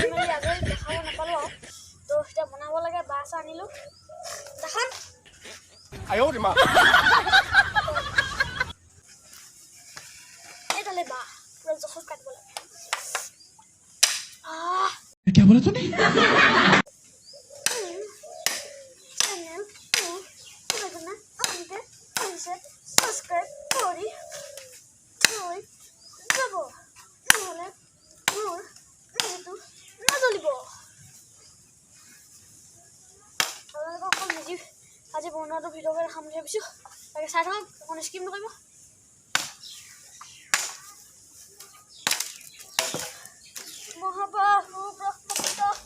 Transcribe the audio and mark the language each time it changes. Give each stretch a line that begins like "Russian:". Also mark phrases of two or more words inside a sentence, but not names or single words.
Assamese: মেলি আজৰি দেখাব নাপালো আৰু তো এতিয়া বনাব লাগে বাছ আনিলো দেখাম আয়ো রে মা এইডালে বা পুৰা জখত কাটিব লাগে
Hindi: क्या बोला तूने
Assamese: সাবস্ক্রাইব কৰি থৈ যাব নহ'লে মোৰ মেজিটো নজ্বলিব আপোনালোকক অকল মেজি আজি বনোৱাটো ভিডিঅ'কে দেখাম বুলি ভাবিছোঁ তাকে চাই থাকক অকণ স্কিপ নকৰিব মহাবাহু ব্ৰহ্মপুত্ৰ